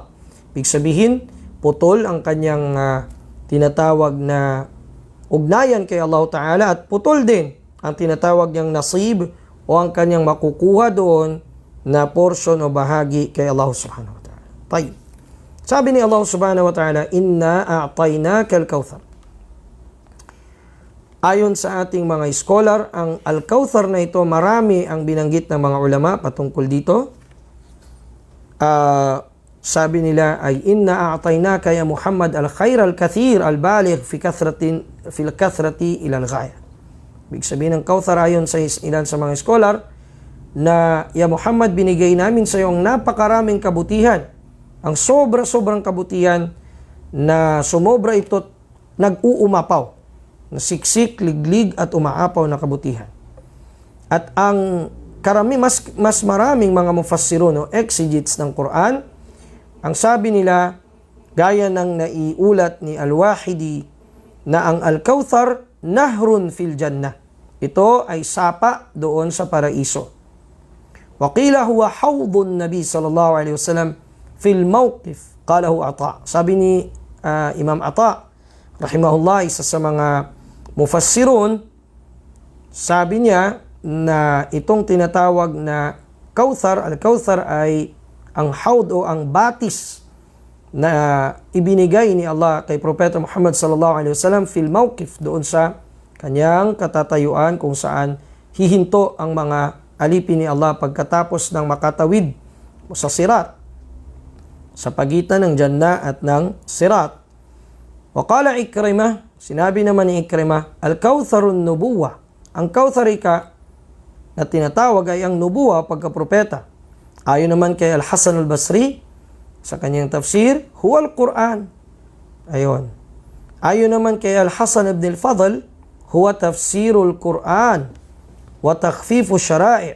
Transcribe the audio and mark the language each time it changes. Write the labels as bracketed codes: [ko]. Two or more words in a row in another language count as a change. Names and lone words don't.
[tl] Ibig sabihin, putol ang kanyang tinatawag na ugnayan kay [ar] الله تعالى, [tl] at putol din ang tinatawag niyang nasib o ang kanyang makukuha doon na portion o bahagi kay [ar] الله سبحانه وتعالى. [tl] Tayo. Sabi ni [ar] الله سبحانه وتعالى إنا أعطيناك الكوثر. [tl] Ayon sa ating mga scholar, ang al-Kautsar na ito, marami ang binanggit ng mga ulama patungkol dito. Sabi nila ay, [ar] إنا أعطيناك يا محمد الخير الكثير البالغ في الكثرة إلى الغاية. [tl] Ibig sabihin ng Kautsar ayon sa ilan sa mga scholar, na [ar] يا محمد, [tl] binigay namin sa iyo ang napakaraming kabutihan, ang sobra-sobrang kabutihan na sumobra ito, nag-uumapaw, na siksik, liglig at umaapaw na kabutihan. At ang mas maraming mga mufassirun o exegetes ng Quran, ang sabi nila, gaya ng naiulat ni Al-Wahidi, na ang Al-Kautsar [ar] نهر في الجنة. [tl] Ito ay sapa doon sa paraiso. [ar] وقيل هو حوض النبي صلى الله عليه وسلم في الموقف قاله عطاء. [tl] Sabi ni Imam Ata rahimahullah, isa sa mga mufassirun, sabi niya na itong tinatawag na Kautsar, al-Kautsar ay ang hawd o ang batis na ibinigay ni Allah kay Propeta Muhammad [ar] صلى الله عليه وسلم في الموقف, [tl] doon sa kanyang katatayuan kung saan hihinto ang mga alipin ni Allah pagkatapos ng makatawid sa sirat, sa pagitan ng Jannah at ng sirat. [ar] وقال عكرمة, [tl] sinabi naman ni Ikrimah, [ar] الكوثر النبوة. [tl] Ang Kautsarika na tinatawag ay ang nubuwa, pagkapropeta. Ayon naman kay Al-Hasan al-Basri sa kanyang tafsir, [ar] هو القرآن. [tl] Ayon. Ayon naman kay [ar] Al-Hasan ibn al-Fadl, هو تفسير القرآن وتخفيف الشرائع'.